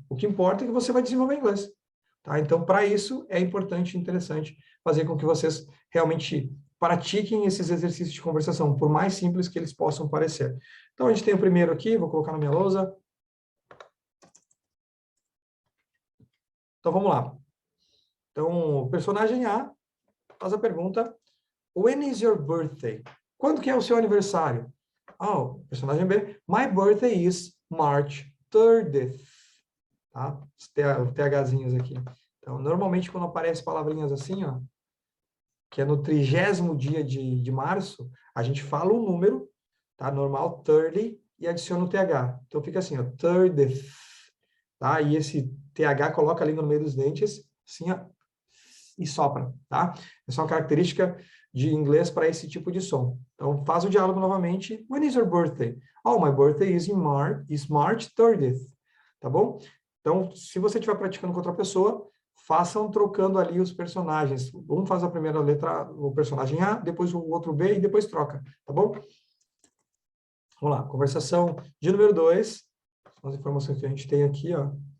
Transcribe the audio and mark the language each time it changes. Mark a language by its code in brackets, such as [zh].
[pt] O que importa é que você vai desenvolver inglês. Tá? Então, para isso, é importante e interessante fazer com que vocês realmente pratiquem esses exercícios de conversação, por mais simples que eles possam parecer. Então, a gente tem o primeiro aqui, vou colocar na minha lousa. Então, vamos lá. Então, o personagem A faz a pergunta, [en] when is your birthday? [pt] Quando que é o seu aniversário? Personagem B, [en] my birthday is March 30th. [pt] Tá? Os THzinhos aqui. Então, normalmente, quando aparecem palavrinhas assim, ó, que é no 30º dia de março, a gente fala um número, tá? Normal, 30, e adiciona o TH. Então, fica assim, ó, 30th. Tá? E esse TH coloca a língua no meio dos dentes, assim, ó, e sopra, tá? Essa é uma característica de inglês para esse tipo de som. Então, faz o diálogo novamente. [en] When is your birthday? Oh, my birthday is March 30th. [pt] Tá bom? Então, se você estiver praticando com outra pessoa, façam trocando ali os personagens. Um faz a primeira letra, o personagem A, depois o outro B e depois troca, tá bom? Vamos lá, conversação de número 2. São as informações que a gente tem aqui, ó.